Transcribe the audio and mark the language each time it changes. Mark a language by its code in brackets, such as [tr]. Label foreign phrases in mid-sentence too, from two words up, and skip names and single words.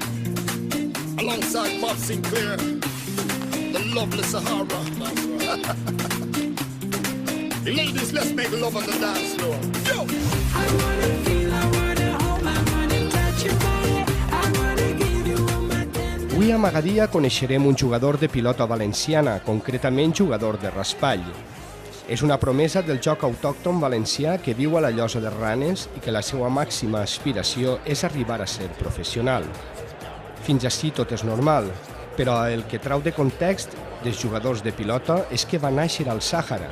[en] Alongside Bob Sinclair, the lovely Sahara. Ladies, let's make love on the dance floor. Yo! I wanna feel, I wanna hold, I wanna touch your body, I wanna give you all my tender. [ca] Avui a Magadia coneixerem un jugador de pilota valenciana, concretament jugador de raspall. És una promesa del joc autòcton valencià que viu a la Llosa de Ranes i que la seva màxima aspiració és arribar a ser professional. Fins ací tot és normal, però el que trau de context dels jugadors de pilota és que va néixer al Sàhara.